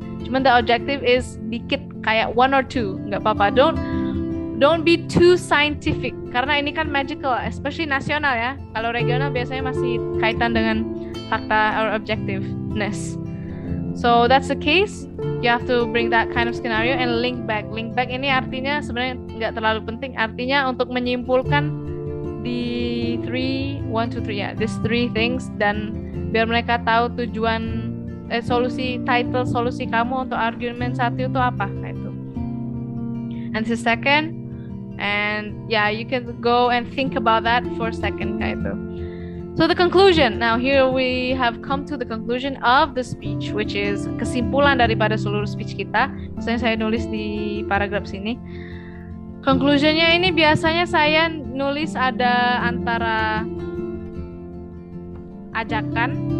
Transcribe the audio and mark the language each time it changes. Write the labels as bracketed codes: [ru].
[id] Cuman the objective is dikit, kayak 1 or 2, nggak apa-apa. [en] Don't be too scientific, [id] karena ini kan [en] magical, especially nasional ya. [id] Kalau regional biasanya masih kaitan dengan fakta or objectiveness. [en] So that's the case. You have to bring that kind of scenario and link back. [id] Link back ini artinya sebenarnya nggak terlalu penting. Artinya untuk menyimpulkan the 1, 2, 3 ya, these 3 things, dan biar mereka tahu tujuan solusi kamu untuk argumen 1 itu apa, itu. [en] And the second, and yeah, you can go and think about that for a second, kayak itu. So the conclusion. Now here we have come to the conclusion of the speech, which is [id] kesimpulan daripada seluruh speech kita. Misalnya saya nulis di paragraf sini. Conclusionnya ini biasanya saya nulis ada antara ajakan.